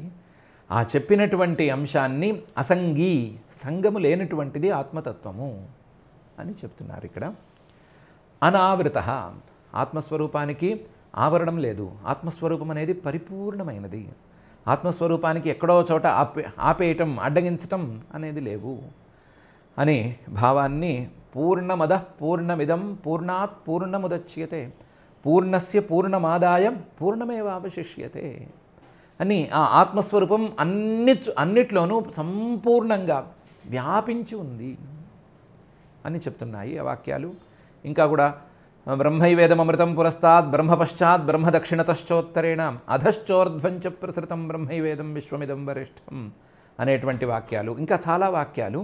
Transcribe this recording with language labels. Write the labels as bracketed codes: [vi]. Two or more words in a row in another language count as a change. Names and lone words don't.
[te] ఆ చెప్పినటువంటి అంశాన్ని అసంగీ, సంగము లేనటువంటిది ఆత్మతత్వము అని చెప్తున్నారు ఇక్కడ. అనావృత, ఆత్మస్వరూపానికి ఆవరణం లేదు. ఆత్మస్వరూపం అనేది పరిపూర్ణమైనది. ఆత్మస్వరూపానికి ఎక్కడో చోట ఆపేయటం, అడ్డగించటం అనేది లేవు అనే భావాన్ని [sa] పూర్ణమద పూర్ణమిదం పూర్ణాత్ పూర్ణముదచ్యతే పూర్ణస్య పూర్ణమాదాయ పూర్ణమేవావశిష్యతే [te] అని ఆ ఆత్మస్వరూపం అన్నిట్లోనూ సంపూర్ణంగా వ్యాపించి ఉంది అని చెప్తున్నాయి ఆ వాక్యాలు. ఇంకా కూడా [sa] బ్రహ్మైవేదమృతం పురస్తాద్ బ్రహ్మ పశ్చాత్ బ్రహ్మ దక్షిణతశ్చోత్తరేణ అధశ్చోర్ధ్వంచ ప్రసృతం బ్రహ్మైవేదం విశ్వమిదం వరిష్టం [te] అనేటువంటి వాక్యాలు, ఇంకా చాలా వాక్యాలు.